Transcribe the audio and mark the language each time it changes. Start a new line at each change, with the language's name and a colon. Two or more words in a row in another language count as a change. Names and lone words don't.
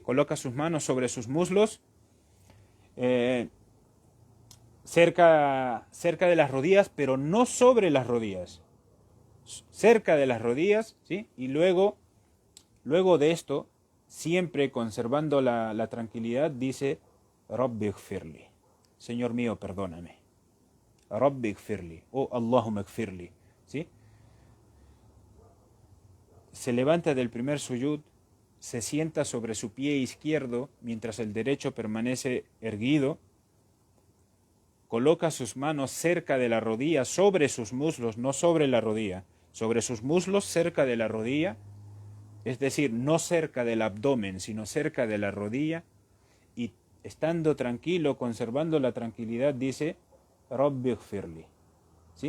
Spanish: Coloca sus manos sobre sus muslos, cerca de las rodillas, pero no sobre las rodillas, cerca de las rodillas, ¿sí? Y luego de esto, siempre conservando la tranquilidad, dice
Arabic: رب اغفر لي,
Spanish: Señor mío, perdóname.
Arabic: رب اغفر لي, o اللهم اغفر لي,
Spanish: ¿sí? Se levanta del primer suyud, se sienta sobre su pie izquierdo mientras el derecho permanece erguido, coloca sus manos cerca de la rodilla, sobre sus muslos, no sobre la rodilla, sobre sus muslos cerca de la rodilla, es decir, no cerca del abdomen, sino cerca de la rodilla, y estando tranquilo, conservando la tranquilidad, dice
Arabic: رب اغفر لي,
Spanish: ¿sí?